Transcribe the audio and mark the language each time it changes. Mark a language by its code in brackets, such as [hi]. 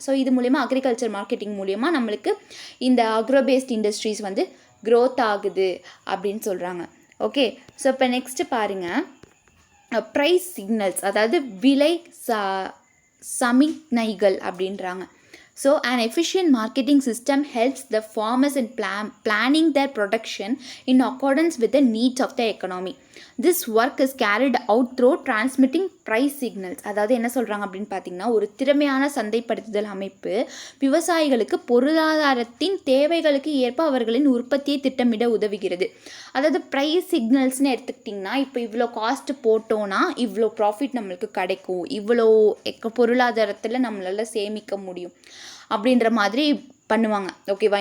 [ta] So இது மூலியமாக agriculture marketing மூலியமாக நம்மளுக்கு இந்த அக்ரோ பேஸ்ட் இண்டஸ்ட்ரீஸ் வந்து க்ரோத் ஆகுது அப்படின்னு சொல்கிறாங்க. ஓகே, ஸோ இப்போ நெக்ஸ்ட்டு பாருங்கள், ப்ரைஸ் சிக்னல்ஸ், அதாவது விலை சமிக்ஞைகள் அப்படின்றாங்க. [en] So an efficient marketing system helps the farmers in planning their production in accordance with the needs of the economy. This work is carried out through transmitting price signals. [ta] அதாவது என்ன சொல்கிறாங்க அப்படின்னு பார்த்தீங்கன்னா ஒரு திறமையான சந்தைப்படுத்துதல் அமைப்பு விவசாயிகளுக்கு பொருளாதாரத்தின் தேவைகளுக்கு ஏற்ப அவர்களின் உற்பத்தியை திட்டமிட உதவுகிறது. அதாவது ப்ரைஸ் சிக்னல்ஸ்னு எடுத்துக்கிட்டிங்கன்னா இப்போ இவ்வளோ காஸ்ட் போட்டோன்னா இவ்வளோ ப்ராஃபிட் நம்மளுக்கு கிடைக்கும், இவ்வளோ பொருளாதாரத்தில் நம்மளால் சேமிக்க முடியும் அப்படின்ற மாதிரி பண்ணுவாங்க. ஓகேவா?